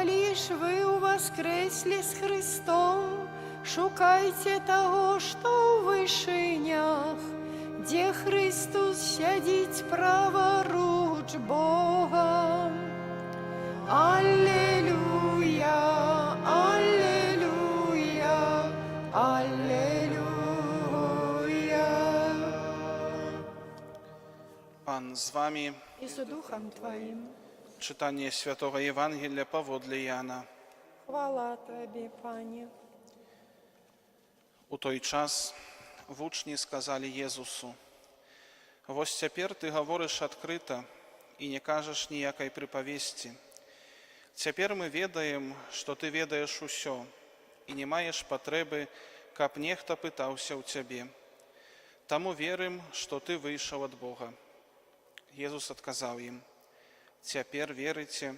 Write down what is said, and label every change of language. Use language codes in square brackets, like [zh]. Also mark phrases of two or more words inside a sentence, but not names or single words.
[uk] ж вы воскресли с Христом, шукайте того, что у вышинях, где Христос сядить праворуч Бога. Аллилуйя, аллилуйя, аллилуйя. [pl] Pan z wami. I z duchem Twoim. Czytanie Świętego Ewangelia powodle Jana. Chwała Tobie, Panie. [be] У той час вучні сказали Єзусу: «Вось цяпер ти говориш адкрыта і не кажаш ніякай прыпавесці. Цяпер мы ведаем, што ты ведаеш усё і не маеш патрэбы, каб нехта пытаўся ў цябе. Таму верым, што ты выйшаў ад Бога». Езус адказаў ім: «Цяпер верыце?